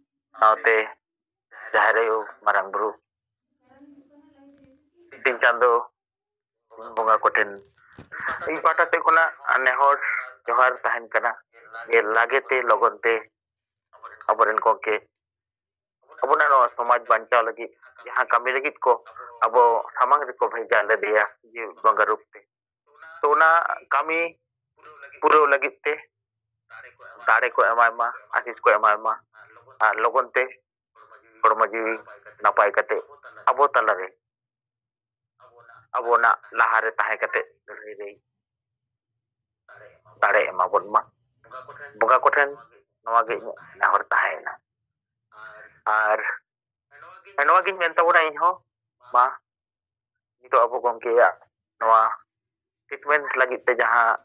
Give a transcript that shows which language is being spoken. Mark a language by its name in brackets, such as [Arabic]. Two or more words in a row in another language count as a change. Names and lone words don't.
[Santali] सावते जाहिर आयु मारांग बुरु तीन चांदो बंगा कोठेन इन पाटा ते कोना नेहर जोहार तहन कना ये लागेते लगनते अबरेन कोके अबोना नो समाज बांचाव लगी जहां कमी लगी को अब सामांग रे को भेजा ले दिया ये बंगा रूप ते तो ना कमी पूरा लगी ते दाड़े को एमायमा आशीष को एमायमा और लगनते हड़मा जीवी नपाय कते अबो तलारे अबोना लहारे ताहे कते रे दाड़े एमा बोनमा बंगा कोठेन नवा गे नहर ताहेना और नवा गिन मेनता बोना इन हो मा नितो अबो गंके या नवा ट्रीटमेंट लगी ते जहां